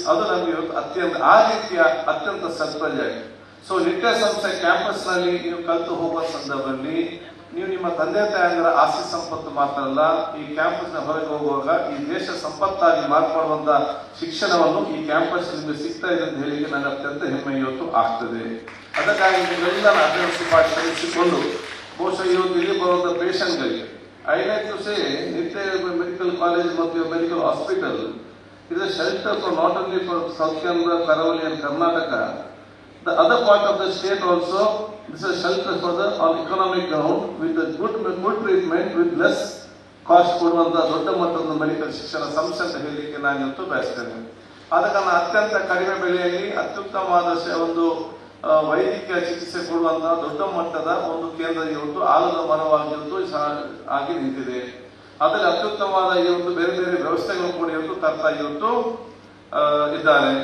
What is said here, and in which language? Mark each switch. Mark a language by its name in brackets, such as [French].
[Kannada] ಅದು ನಮಗೆ ಅತ್ಯಂತ ಆ ರೀತಿಯ ಅತ್ಯಂತ ಸರ್ಪ್ರೈಸ್ ಆಗಿದೆ. ಸೊ ನಿಟ್ಟೆ ಸಂಸ್ಥೆ ಕ್ಯಾಂಪಸ್ ನಲ್ಲಿ ನೀವು ಕಲಿತು ಹೋಗುವ ಸಂದರ್ಭದಲ್ಲಿ ನೀವು ನಿಮ್ಮ ತಂದೆ ತಾಯಂದಿರ ಆಸ್ತಿ ಸಂಪತ್ತು ಮಾತ್ರ ಅಲ್ಲ, ಈ ಕ್ಯಾಂಪಸ್ನ ಹೊರಗೆ ಹೋಗುವಾಗ ಈ ದೇಶ ಸಂಪತ್ತಾಗಿ ಮಾರ್ಪಡುವಂತ ಶಿಕ್ಷಣವನ್ನು ಈ ಕ್ಯಾಂಪಸ್ ನಿಮಗೆ ಸಿಗ್ತಾ ಇದೆ ಅಂತ ಹೇಳಿಕ್ಕೆ ನನಗೆ ಅತ್ಯಂತ ಹೆಮ್ಮೆ ಇವತ್ತು ಆಗ್ತದೆ. ಅದಕ್ಕಾಗಿ ನೀವೆಲ್ಲ ಅಭ್ಯರ್ಥಿಸಿಕೊಂಡು ಬಹುಶಃ ಇವತ್ತು ಇಲ್ಲಿ ಬರುವಂತ ಪೇಷಂಟ್ಗಳಿಗೆ [English] I like to say Nitya Medical College ಮತ್ತು Medical Hospital is a shelter for not only for South Canara, Karavali and Karnataka. The other part of the state also is a shelter for the on economic ground with a good treatment with less cost [Kannada] ಕೊಡುವಂತ ದೊಡ್ಡ ಮಟ್ಟದ medical ಶಿಕ್ಷಣ ಸಂಸ್ಥೆ ಅಂತ ಹೇಳಲಿಕ್ಕೆ ನಾನು ಇವತ್ತು ಬಯಸ್ತೇನೆ. ಆದ ಕಾರಣ ಅತ್ಯಂತ ಕಡಿಮೆ ಬೆಲೆಯಲ್ಲಿ ಅತ್ಯುತ್ತಮವಾದ ಒಂದು ವೈದ್ಯಕೀಯ ಚಿಕಿತ್ಸೆ ಕೊಡುವಂತಹ ದೊಡ್ಡ ಮಟ್ಟದ ಒಂದು ಕೇಂದ್ರ ಇವತ್ತು ಆಲದ ಮರವಾಗಿ ಆಗಿ ನಿಂತಿದೆ. ಅದರಲ್ಲಿ ಅತ್ಯುತ್ತಮವಾದ ಇವತ್ತು ಬೇರೆ ಬೇರೆ ವ್ಯವಸ್ಥೆಗಳು ಕೂಡ ಇವತ್ತು ತರ್ತಾ ಇವತ್ತು ಇದ್ದಾರೆ.